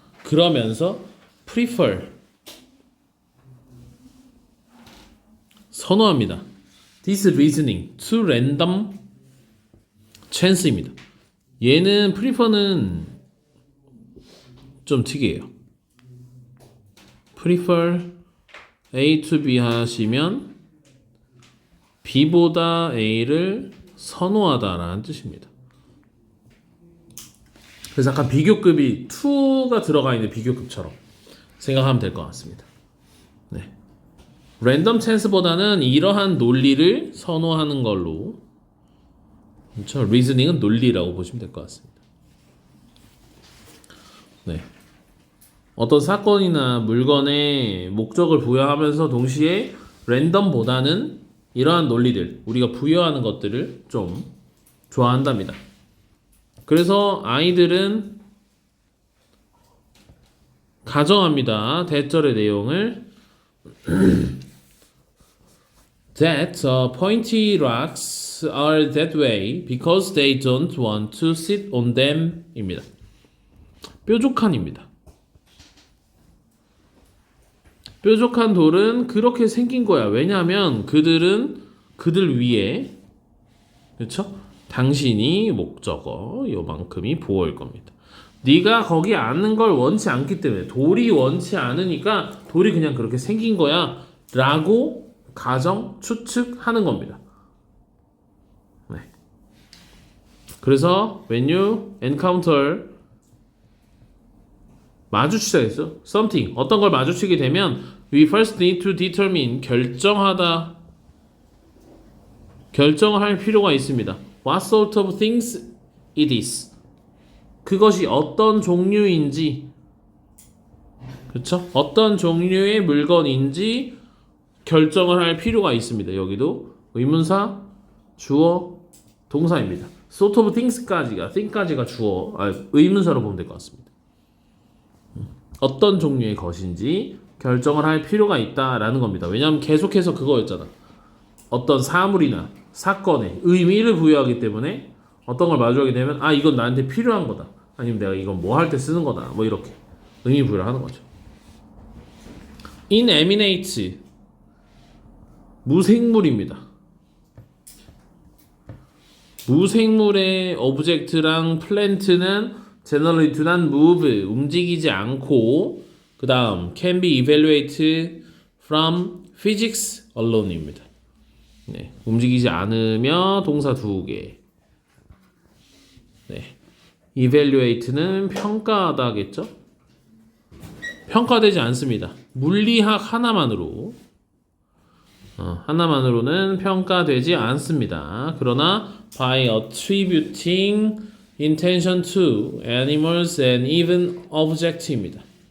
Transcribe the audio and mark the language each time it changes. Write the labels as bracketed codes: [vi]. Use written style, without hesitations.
[ko] 그러면서 prefer 선호합니다. [en] This reasoning to random chance입니다. [ko] 얘는 prefer는 좀 특이해요. prefer A to B 하시면 B보다 A를 선호하다라는 뜻입니다. 그래서 약간 비교급이 2가 들어가 있는 비교급처럼 생각하면 될 것 같습니다. 네. 랜덤 찬스보다는 이러한 논리를 선호하는 걸로, 그렇죠? 리즈닝은 논리라고 보시면 될 것 같습니다. 네. 어떤 사건이나 물건에 목적을 부여하면서 동시에 랜덤보다는 이러한 논리들, 우리가 부여하는 것들을 좀 좋아한답니다. 그래서 아이들은 가정합니다. [en] 대절의 내용을 that pointy rocks are that way because they don't want to sit on them 입니다. [ko] 뾰족한입니다. 뾰족한 돌은 그렇게 생긴 거야. 왜냐하면 그들은 그들 위에, 그렇죠? 당신이 목적어 요만큼이 보호일 겁니다. 네가 거기 앉는 걸 원치 않기 때문에, 돌이 원치 않으니까 돌이 그냥 그렇게 생긴 거야 라고 가정, 추측하는 겁니다. 네. 그래서 when you encounter 마주치자 했어. something, 어떤 걸 마주치게 되면 we first need to determine, 결정하다, 결정을 할 필요가 있습니다. [en] What sort of things it is. [ko] 그것이 어떤 종류인지, 그렇죠? 어떤 종류의 물건인지 결정을 할 필요가 있습니다. 여기도 의문사, 주어, 동사입니다. sort of things 까지가, think까지가 주어, 의문사로 보면 될 것 같습니다. 어떤 종류의 것인지 결정을 할 필요가 있다라는 겁니다. 왜냐하면 계속해서 그거였잖아. 어떤 사물이나 사건에 의미를 부여하기 때문에 어떤 걸 마주하게 되면 아, 이건 나한테 필요한 거다, 아니면 내가 이건 뭐 할 때 쓰는 거다, 뭐 이렇게 의미 부여를 하는 거죠. inanimate, 무생물입니다. [en] 무생물의 object랑 plant는 generally do not move, 움직이지 않고, 그 다음 can be evaluated from physics alone입니다. [ko] 네, 움직이지 않으며 동사 2개. 네, evaluate는 평가하다겠죠? 평가되지 않습니다. 물리학 하나만으로, 하나만으로는 평가되지 않습니다. [en] 그러나 by attributing intention to animals and even object입니다.